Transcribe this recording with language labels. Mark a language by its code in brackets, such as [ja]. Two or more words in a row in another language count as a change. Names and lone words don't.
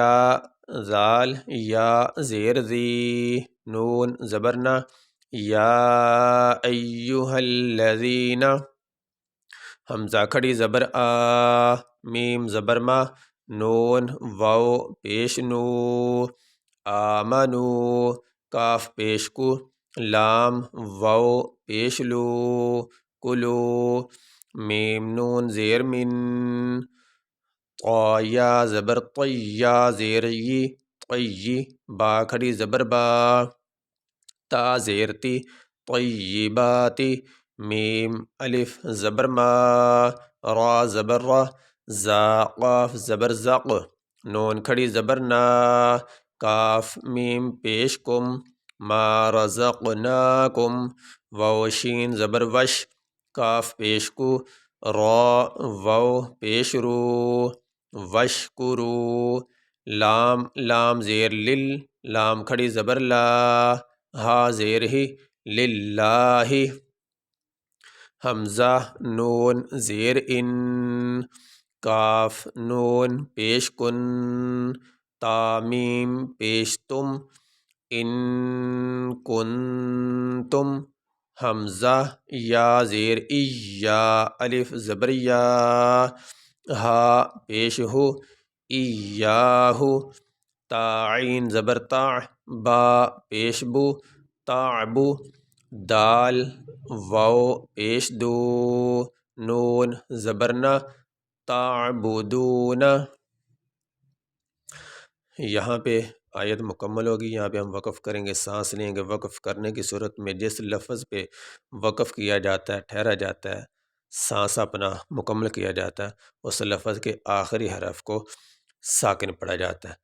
[ur] یا زیر زی نون زبرنا [ar] یا ایہا الذین [ur] حمزہ کھڑی زبر آ میم زبر ما نون واو پیش نو آمنو کاف پیش کو لام واو پیش لو کلو میم نون زیر من طایا زبر طیا زیر ی طی با کھڑی زبر با تا زیر تی طیباتی میم الف زبر ما را زبر را زا قاف زبر زق نون کھڑی زبر نا کاف میم پیش کم [ar] ما رزقناکم [ur] واو شین زبر وش کاف پیش کو را واو پیش رو وشکرو لام زیر لل لام کھڑی زبر لا ہا زیر ہی للہ حمزہ نون زیر ان کاف نون پیش کن تامیم پیش تم ان کنتم حمزہ یا زیر ای یا الف زبر یا ہا پیش ہو ایاہو تا عین زبر تا با پیش بو تعبو دال واو پیش دو نون زبرنا تعبدون۔ یہاں پہ آیت مکمل ہوگی، یہاں پہ ہم وقف کریں گے، سانس لیں گے۔ وقف کرنے کی صورت میں جس لفظ پہ وقف کیا جاتا ہے، ٹھہرا جاتا ہے، سانس اپنا مکمل کیا جاتا ہے، اس لفظ کے آخری حرف کو ساکن پڑھا جاتا ہے۔